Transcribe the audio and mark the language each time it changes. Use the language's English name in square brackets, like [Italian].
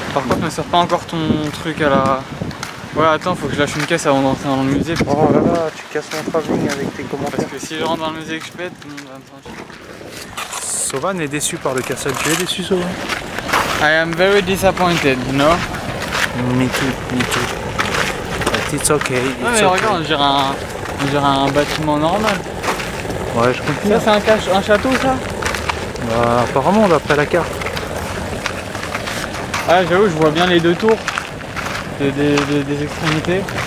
[French] Par contre, ne sers pas encore ton truc à la... Ouais, attends, faut que je lâche une caisse avant d'entrer dans le musée. Oh là là, tu casses mon travelling avec tes commentaires. Parce que si je rentre dans le musée et que je pète, tout le monde va me sentir. Sovan est déçu par le castle. Tu es déçu, Sovan? [English] I am very disappointed, you know? Me too, me too. But it's okay. [French] Ouais, mais [English] okay. [French] regarde, on dirait un bâtiment normal. Ouais, je comprends. Ça, c'est un château, ça? Bah, apparemment, d'après la carte. Ah, j'avoue, je vois bien les deux tours des extrémités.